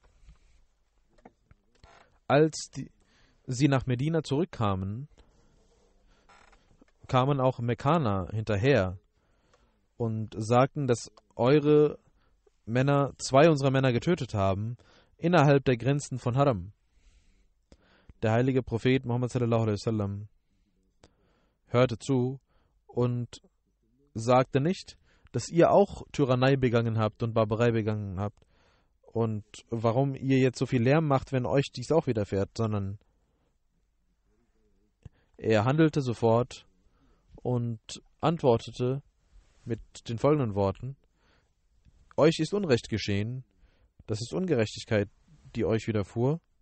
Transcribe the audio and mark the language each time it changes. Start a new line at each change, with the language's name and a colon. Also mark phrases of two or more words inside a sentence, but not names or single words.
German: Als sie nach Medina zurückkamen, kamen auch Mekkaner hinterher und sagten, dass eure Männer, 2 unserer Männer getötet haben, innerhalb der Grenzen von Haram. Der heilige Prophet Muhammad
Arabic: صلى الله عليه وسلم
German: hörte zu und sagte nicht, dass ihr auch Tyrannei begangen habt und Barbarei begangen habt und warum ihr jetzt so viel Lärm macht, wenn euch dies auch widerfährt, sondern er handelte sofort und antwortete mit den folgenden Worten: Euch ist Unrecht geschehen, das ist Ungerechtigkeit, die euch widerfuhr.